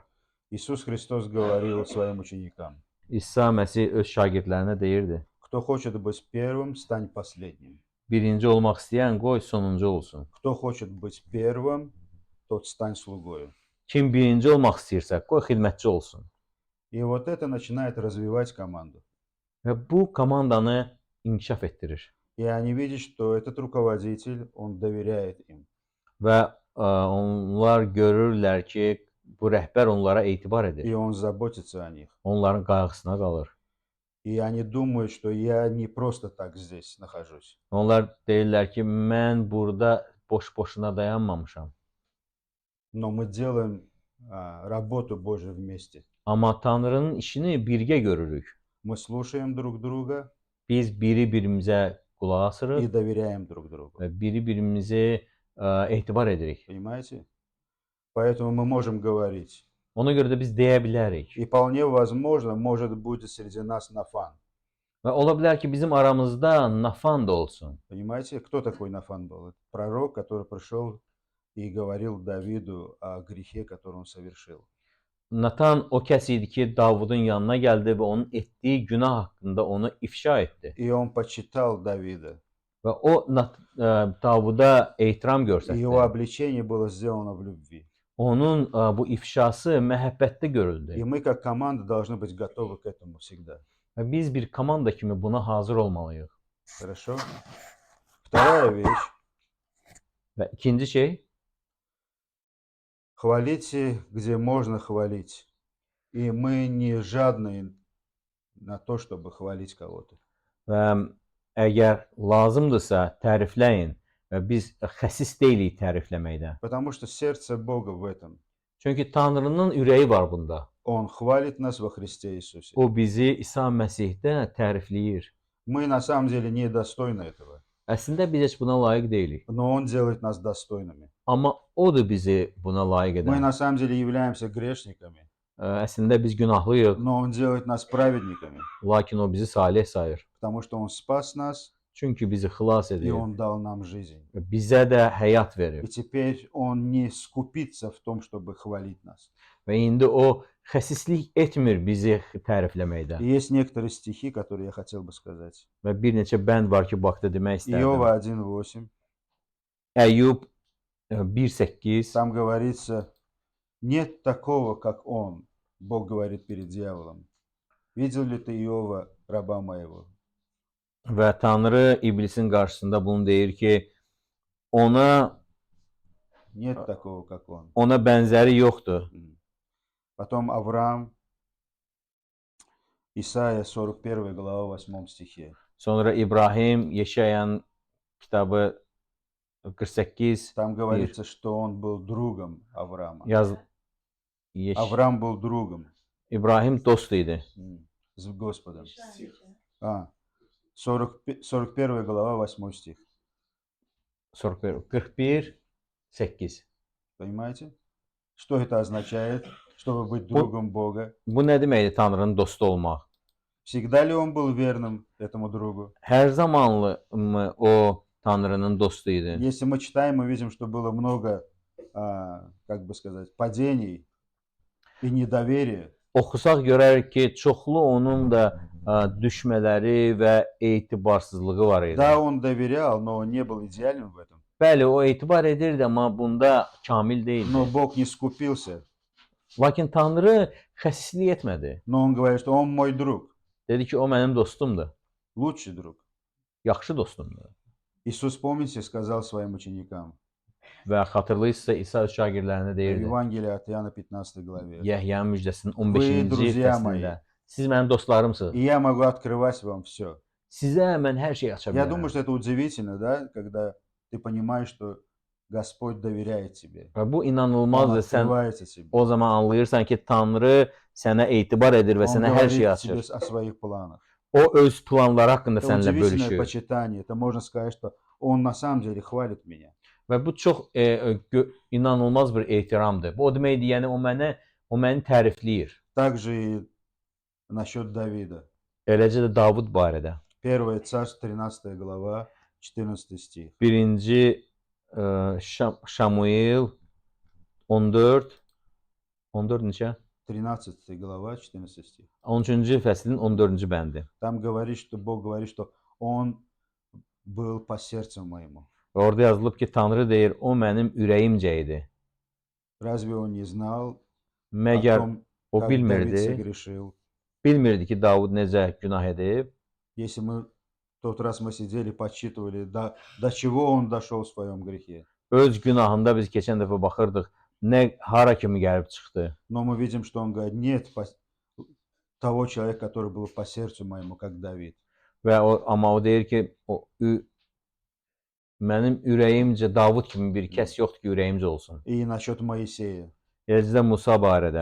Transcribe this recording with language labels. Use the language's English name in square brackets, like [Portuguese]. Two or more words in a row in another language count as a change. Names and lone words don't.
[Russian] Иисус Христос говорил своим ученикам: [Azerbaijani] İsa Məsih öz şagirdlərinə deyirdi: [Russian] кто хочет быть первым, стань последним. [Azerbaijani] Birinci olmaq istəyən qoy sonuncu olsun. [Russian] Кто хочет быть первым, тот стань слугою. [Azerbaijani] Kim birinci olmaq istəyirsə, qoy xidmətçi olsun. [Russian] И вот это начинает развивать команду. [Azerbaijani] Və bu komandanı inkişaf etdirir. [Russian] И они видят, что этот ruководитель, он доверяет им. [Azerbaijani] Və onlar görürlər ki, bu rəhbər onlara etibar [Russian] И [Azerbaijani] edir. [Russian] он заботится о них. [Azerbaijani] Onların qayğısına qalır. [Russian] И они думают, что я не просто так здесь нахожусь. [Azerbaijani] Onlar deyirlər ki, mən burada boş-boşuna dayanmamışam. [Russian] Но мы делаем работу Божию вместе. [Azerbaijani] Amma Tanrının işini birgə görürük. [Russian] Мы слушаем друг друга [Azerbaijani] Biz biri-birimizə qulaq [Russian] и [Azerbaijani] asırıq [Russian] доверяем друг другу. [Azerbaijani] və biri-birimizi etibar edirik. [Russian] Понимаете? Поэтому мы можем говорить. [Azerbaijani] Ona görə də biz deyə bilərik. [Russian] И вполне возможно, может быть среди нас Нафан. [Azerbaijani] Və ola bilər ki, bizim aramızda Nafan da olsun. [Russian] Понимаете, кто такой Нафан был? Это пророк, который пришел и говорил Давиду о грехе, который он совершил. [Azerbaijani] Natan o kəs idi ki, Davudun yanına gəldi və onun etdiyi günah haqqında onu ifşa etdi. [Russian] И он почитал Давида. [Azerbaijani] Və o Davuda ehtiram [Russian] И его [Azerbaijani] göstərdi. [Russian] обличение было сделано в любви. [Azerbaijani] Onun bu ifşası məhəbbətdə [Russian] И [Azerbaijani] görüldü. [Russian] мы, как команда, должны быть готовы к этому всегда. [Azerbaijani] Və biz bir komanda kimi buna hazır olmalıyıq. [Russian] Хорошо? Вторая вещь. [Azerbaijani] Və ikinci şey, [Russian] Хвалите, где можно хвалить. И мы не жадные на то, чтобы хвалить кого-то. [Azerbaijani] və əgər lazımdırsa tərifləyin və biz xəsis deyilik tərifləməkdə. [Russian] Потому что сердце Бога в этом. [Azerbaijani] Çünki Tanrının ürəyi var bunda. [Russian] Он хвалит нас во Христе Иисусе. [Azerbaijani] O bizi İsa Məsihdə tərifləyir. [Russian] Мы на самом деле недостойны этого. [Azerbaijani] Əslində biz heç buna layiq deyilik. [Russian] Но Он делает нас достойными. [Azerbaijani] Amma o da bizi buna layiq [Russian] Мы [Azerbaijani] edən. [Russian] на самом деле являемся грешниками. [Azerbaijani] Əslində biz günahlııyıq, [Russian] Но Он делает нас праведниками. [Azerbaijani] lakin o bizi salih sayır. [Russian] Потому что Он спас нас, [Azerbaijani] Çünki bizi xilas [Russian] и [Azerbaijani] edir. [Russian] Он дал нам жизнь. [Azerbaijani] Bizə də həyat [Russian] И [Azerbaijani] verir. [Russian] теперь Он не скупится в том, чтобы хвалить нас. [Azerbaijani] Və indi o xəsislik etmir bizi tərifləməkdə. [Russian] И есть некоторые стихи, которые я хотел бы сказать. [Azerbaijani] Və bir neçə bənd var ki, bu haqda demək istərdim. [Russian] Иова 1:8. [Azerbaijani] Əyyub 1:8. [Russian] Там говорится: нет такого, как Он. Бог говорит перед дьяволом. Видел ли ты Иова, раба моего? [Azerbaijani] Və Tanrı iblisin qarşısında bunu deyir ki, ona [Russian] Нет такого, как Он. [Azerbaijani] bənzəri yoxdur. [Russian] Потом Авраам, Исайя 41 глава 8 стихе. [Azerbaijani] Sonra İbrahim, Yeşayan kitabı 48 [Russian] Там говорится, что он был другом Авраама. [Azerbaijani] Yeş [Russian] Авраам был другом [Azerbaijani] İbrahim dost idi. [Russian] с Господом. 41 глава 8 стих. [Azerbaijani] 41 8. [Russian] Понимаете? Что это означает, чтобы быть другом Бога? [Azerbaijani] Bu nə deməkdir Tanrının dostu olmaq? [Russian] Всегда ли он был верным этому другу? [Azerbaijani] Hər zamanlı mı o Tanrının dostu idi? [Russian] Если мы читаем, мы видим, что было много, как бы сказать, падений и недоверия. [Azerbaijani] Oxusaq görərik ki, çoxlu onun da düşmələri və etibarsızlığı var idi. [Russian] Да, он доверял, но он не был идеален в этом. [Azerbaijani] Bəli, o etibar edirdi, amma bunda kamil deyildi. [Russian] Но Бог не скупился. [Azerbaijani] Lakin Tanrı xəsislik etmədi. [Russian] Но он говорит, что он мой друг, [Azerbaijani] Dedi ki, o mənim dostumdur. [Russian] лучший друг. [Azerbaijani] Yaxşı dostumdur. [Russian] Иисус, помните, сказал своим ученикам [Azerbaijani] Və xatırlayırsınızsa İsa öz şagirdlərinə [Russian] в [Azerbaijani] deyirdi. [Russian] Евангелии от Иоанна 15 главе. [Azerbaijani] Yəhyanın müjdəsinin [Russian] Вы, [Azerbaijani] 15-ci [Russian] друзья [Azerbaijani] fəslində. [Russian] мои. [Azerbaijani] Siz mənim dostlarımsınız. [Russian] И я могу открывать вам все. [Azerbaijani] Sizə mən hər şeyi aça [Russian] Я думаю, [Azerbaijani] bilərəm. [Russian] что это удивительно, да, когда ты понимаешь, что Господь доверяет тебе. [Azerbaijani] Və bu [Russian] Он [Azerbaijani] inanılmazdır. Sən [Russian] открывается тебе. [Azerbaijani] o zaman anlayırsan ki, Tanrı sənə etibar edir və [Russian] Он [Azerbaijani] sənə hər şeyi [Russian] говорит тебе [Azerbaijani] açır. [Russian] о своих планах. [Azerbaijani] O öz planları haqqında [Russian] Это [Azerbaijani] səninlə [Russian] удивительное [Azerbaijani] bölüşür. [Russian] почитание. Это можно сказать, что Он на самом деле хвалит меня. [Azerbaijani] Və bu çox inanılmaz bir ehtiramdır. Bu o deməkdir, yəni o məni tərifləyir. [Russian] Также и насчет Давида. [Azerbaijani] Eləcə də Davud barədə. [Russian] 1 Царств, 13 глава, 14 стих. [Azerbaijani] 1-ci Şamuel 14 neçə? [Russian] 13 глава, 14 стих. [Azerbaijani] 13-cü fəslin 14-cü bəndi. [Russian] Там говорит, что Бог говорит, что Он был по сердцу моему. [Azerbaijani] Və orada yazılıb ki, Tanrı deyir, o mənim ürəyimcə idi. [Russian] Разве Он не знал о [Azerbaijani] Məgər [Russian] том, [Azerbaijani] o [Russian] как Давид [Azerbaijani] bilmirdi ki, Davud necə günah edib? [Russian] Если мы в тот раз мы сидели, подсчитывали, до чего он дошел в своем грехе. [Azerbaijani] Öz günahında biz keçən dəfə baxırdıq, hara kimi gəlib çıxdı. [Russian] Но мы видим, что он говорит, нет того человека, который был по сердцу моему, как Давид. [Azerbaijani] Amma o deyir ki, mənim ürəyimcə Davud kimi bir kəs yoxdur ki, ürəyimcə olsun. [Russian] И насчет Моисея. [Azerbaijani] Eləcə də Musa barədə.